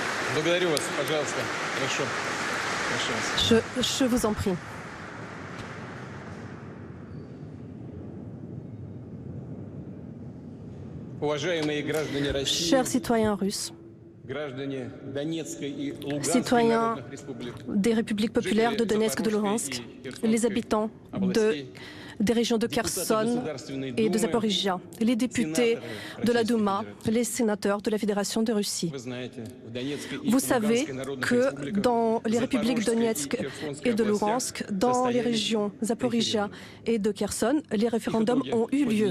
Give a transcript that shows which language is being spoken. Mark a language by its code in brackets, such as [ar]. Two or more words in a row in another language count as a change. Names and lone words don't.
[ru] Благодарю вас, пожалуйста. Хорошо. Прошу вас. [fr] Je vous en prie. [ru] Уважаемые граждане России, [fr] Chers citoyens russes, [ru] граждане Донецкой и Луганской [fr] citoyens [ru] народных республик, [fr] des républiques populaires de Donetsk et de Luhansk, les habitants des régions de Kherson et de Zaporizhia, les députés de la Douma, les sénateurs de la Fédération de Russie. Vous savez que dans les républiques Donetsk et de Luhansk, dans les régions Zaporizhia et de Kherson, les référendums ont eu lieu.